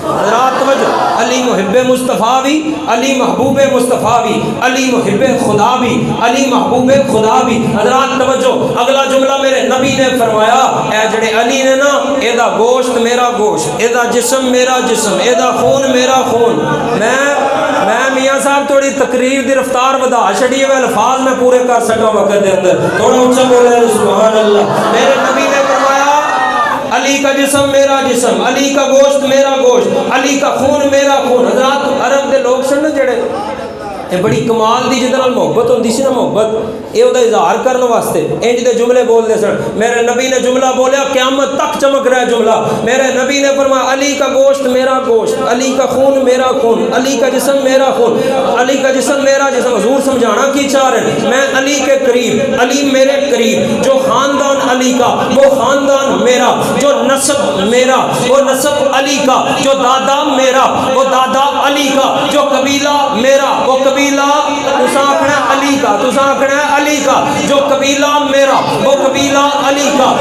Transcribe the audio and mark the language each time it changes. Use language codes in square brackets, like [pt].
[ur] حضرات توجہ, علی محب مصطفیٰ بھی, علی محبوب مصطفیٰ بھی, علی محب خدا بھی, علی محبوب خدا بھی. حضرات توجہ, اگلا جملہ میرے نبی نے فرمایا [pa] اے جڑے علی نے نا, اے دا گوشت میرا گوشت, اے دا جسم میرا جسم, اے دا خون میرا خون. میں میاں صاحب تھوڑی تقریر دی رفتار ودا چھڑی ہے, الفاظ میں پورے کر سکا وقت دے اندر, تھوڑا اونچا بولے سبحان اللہ. [ur] میرے نبی نے فرمایا علی کا جسم میرا جسم, علی کا گوشت میرا گوشت, علی کا خون میرا خون. [pa] حضرات عرب دے لوگ سن جڑے یہ بڑی کمال دی جدے نال محبت ہوندی سی نا, محبت یہ دا اظہار کرنے واسطے انج دے جملے بول دے سن. [ur] میرے نبی نے جملہ بولیا قیامت تک چمک رہا ہے جملہ. میرے نبی نے فرمایا علی کا گوشت میرا گوشت, علی کا خون میرا خون, علی کا جسم میرا خون, علی کا جسم میرا جسم. حضور سمجھانا کی چاہ رہے ہیں, میں علی کے قریب, علی میرے قریب, جو خاندان علی کا وہ خاندان میرا, جو نسب میرا وہ نسب علی کا, جو دادا میرا وہ دادا علی کا, جو قبیلہ میرا وہ قبیلہ تساکھنا علی کا, تساکھنا علی کا, جو قبیلہ میرا وہ قبیلہ علی کا.